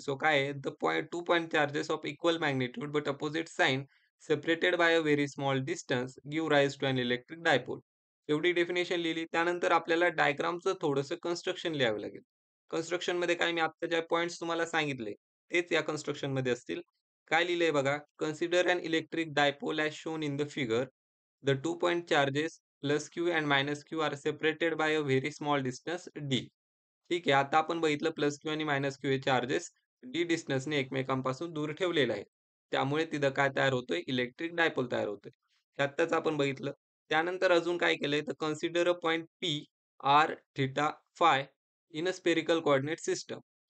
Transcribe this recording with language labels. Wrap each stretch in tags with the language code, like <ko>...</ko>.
<mr>So काय आहे?</mr> <en>The point 2 point charges of equal magnitude but opposite sign separated by a very small distance give rise to an electric dipole.</en> <mr>एवढी definition लिहिली. त्यानंतर आपल्याला डायग्रामचं थोडंसं construction लिहावं लागेल. कन्स्ट्रक्शनमध्ये काय मी आत्ता ज्या पॉइंट्स तुम्हाला सांगितले, तेच या कन्स्ट्रक्शनमध्ये असतील. काय लिहिलंय बघा.</mr> <en>Consider an electric dipole as shown in the figure. The 2 point charges plus Q and minus Q are separated by a very small distance D.</en> <mr>ठीक आहे. आता आपण बघितलं प्लस Q आणि मायनस Q हे चार्जेस D डिस्टन्सने एकमेकांपासून दूर ठेवलेले आहेत. त्यामुळे तिथं काय तयार होतोय? इलेक्ट्रिक डायपोल तयार होतोय. हे आत्ताच आपण बघितलं. त्यानंतर अजून काय केलंय? तर</mr> <en>Consider a point P, R, theta, phi in a spherical coordinate system.</en>